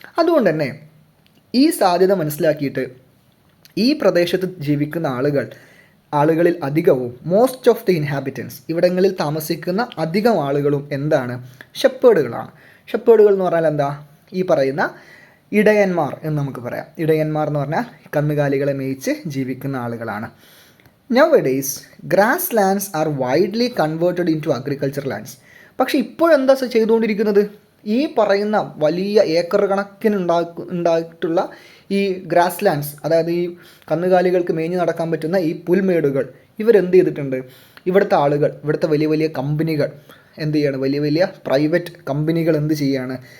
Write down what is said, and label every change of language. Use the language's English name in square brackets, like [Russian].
[Malayalam] അതുകൊണ്ട് തന്നെ ഈ സാധ്യത മനസ്സിലാക്കിയിട്ട് ഈ പ്രദേശത്ത് ജീവിക്കുന്ന ആളുകളിൽ അധികവും [English] most of the inhabitants, [Malayalam] ഇവിടങ്ങളിൽ താമസിക്കുന്ന അധികം ആളുകളും എന്താണ്? ഷെപ്പേർഡുകളാണ്. ഷെപ്പേർഡുകൾ എന്ന് പറഞ്ഞാൽ എന്താ? ഈ പറയുന്ന ഇടയന്മാർ എന്ന് നമുക്ക് പറയാം. ഇടയന്മാർ എന്ന് പറഞ്ഞാൽ കന്നുകാലികളെ മേയിച്ച് ജീവിക്കുന്ന ആളുകളാണ്. [English] Nowadays, grasslands are widely converted into agricultural lands. [Malayalam] പക്ഷേ ഇപ്പോഴെന്താ ചെയ്തുകൊണ്ടിരിക്കുന്നത്? ഈ പറയുന്ന വലിയ ഏക്കർ കണക്കിന് ഉണ്ടായിട്ടുള്ള ഈ ഗ്രാസ് ലാൻഡ്സ്, അതായത് ഈ കന്നുകാലികൾക്ക് മേഞ്ഞ് നടക്കാൻ പറ്റുന്ന ഈ പുൽമേടുകൾ, ഇവരെന്ത് ചെയ്തിട്ടുണ്ട്? ഇവിടുത്തെ ആളുകൾ, ഇവിടുത്തെ വലിയ വലിയ കമ്പനികൾ എന്ത് ചെയ്യാണ്? വലിയ വലിയ പ്രൈവറ്റ് കമ്പനികൾ എന്ത് ചെയ്യാണ്?